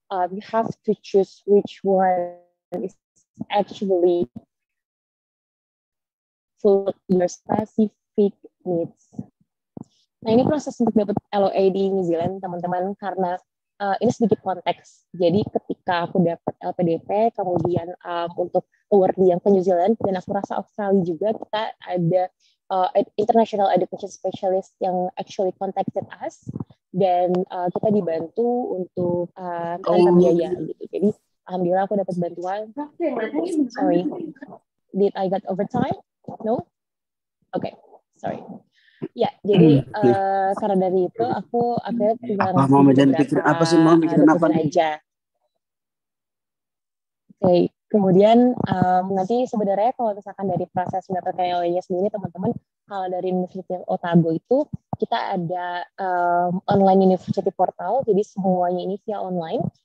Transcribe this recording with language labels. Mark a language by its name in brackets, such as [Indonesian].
[English] You have to choose which one is actually full your specific needs. [Indonesian] Nah, ini proses untuk dapat LOA di New Zealand, teman-teman, karena ini sedikit konteks. Jadi ketika aku dapat LPDP, kemudian untuk award yang ke New Zealand, dan aku rasa Australia juga, kita ada international education specialist yang [English] actually contacted us, [Indonesian] dan kita dibantu untuk tanpa biaya gitu. Jadi alhamdulillah aku dapat bantuan. [English] Sorry, did I get overtime? No? Okay, sorry. [Indonesian] Ya, jadi karena dari itu aku akhirnya tinggal ngasih beberapa dokumen aja. Oke, kemudian nanti sebenarnya kalau misalkan dari proses mendapatkan LOA-nya sendiri, teman-teman, kalau dari University Otago itu kita ada online university portal, jadi semuanya ini via online.